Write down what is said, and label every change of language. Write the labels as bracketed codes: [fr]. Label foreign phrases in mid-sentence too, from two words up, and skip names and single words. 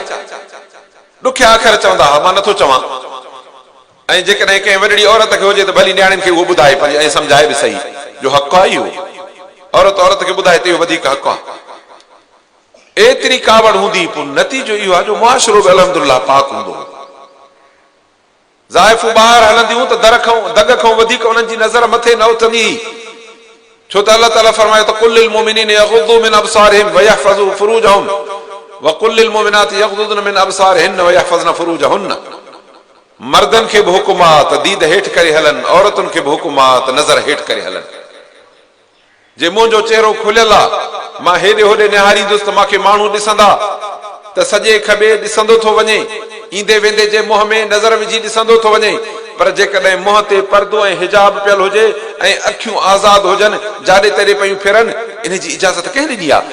[sd] ॾुखिया अखर चवंदा हा, मां नथो चवां। ऐं जेकॾहिं कंहिं वॾड़ी औरत खे हुजे त भली न्याणियुनि खे उहो ॿुधाए ऐं सम्झाए बि सही, जो हक़ आहे इहो, औरत खे ॿुधाए त इहो वधीक हक़ आहे। एतिरी कावड़ हूंदी, पोइ नतीजो इहो आहे जो मुआशिरो बि अल्हम्दुलिल्लाह पाक हूंदो। ज़ाइफूं ॿाहिरि हलंदियूं त दग खां वधीक उन्हनि जी नज़र मथे न उथंदी, छो त अल्लाह ताला फरमायो त [ar] قل للمؤمنين يغضوا من أبصارهم ويحفظوا فروجهم وقل للمؤمنات يغضضن من أبصارهن ويحفظن فروجهن. [sd] मर्दन खे बि हुकुम आहे त दीद हेठि करे हलनि, औरतुनि खे बि हुकुम आहे त नज़र हेठि करे हलनि। जे मुंहिंजो चेहरो खुलियल आहे, मां हेॾे होॾे निहारींदुसि त मूंखे माण्हू ॾिसंदा, त सॼे खॿे ॾिसंदो थो वञे, ईंदे वेंदे जे मुंहं में नज़र विझी ॾिसंदो थो वञे, पर जेकॾहिं मुंहं ते पर्दो ऐं हिजाब पियल हुजे ऐं अखियूं आज़ाद हुजनि, जाॾे तॾे पयूं फिरनि, इन जी इजाज़त कंहिं ॾिनी आहे?